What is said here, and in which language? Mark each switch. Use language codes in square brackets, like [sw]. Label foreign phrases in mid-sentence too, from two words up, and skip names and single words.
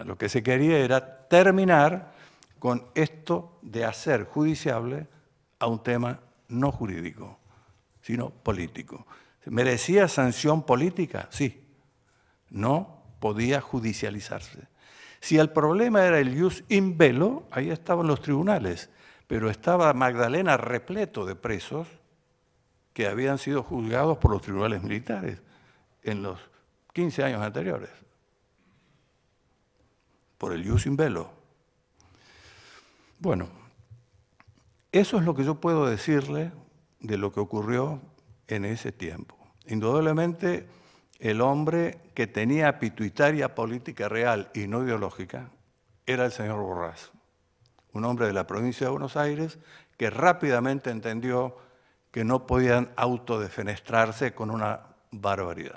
[es] Lo que se quería era terminar con esto de hacer judiciable a un tema no jurídico, sino político. ¿Merecía sanción política? Sí. No podía judicializarse. Si el problema era el [la] ius in bello, [es] ahí estaban los tribunales, pero estaba Magdalena repleto de presos que habían sido juzgados por los tribunales militares en los 15 años anteriores, por el [la] ius in bello. [es] Bueno, eso es lo que yo puedo decirle de lo que ocurrió en ese tiempo. Indudablemente, el hombre que tenía pituitaria política real y no ideológica era el señor Borrás, un hombre de la provincia de Buenos Aires que rápidamente entendió que no podían autodefenestrarse con una barbaridad.